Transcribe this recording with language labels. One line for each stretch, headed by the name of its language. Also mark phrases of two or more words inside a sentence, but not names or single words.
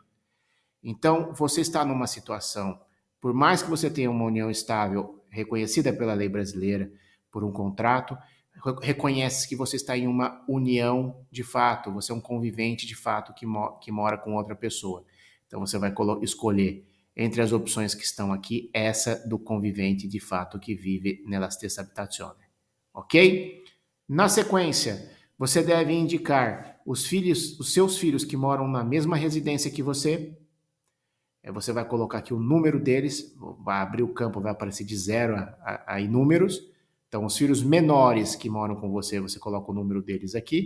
Portuguese: Então, você está numa situação, por mais que você tenha uma união estável reconhecida pela lei brasileira, por um contrato, reconhece que você está em uma união de fato, você é um convivente de fato que mora com outra pessoa. Então, você vai escolher entre as opções que estão aqui, essa do convivente de fato que vive
Italian: nella stessa abitazione.
Portuguese: Ok? Na sequência, você deve indicar os seus filhos que moram na mesma residência que você. Você vai colocar aqui o número deles, vai abrir o campo, vai aparecer de 0 a números. Então, os filhos menores que moram com você, você coloca o número deles aqui.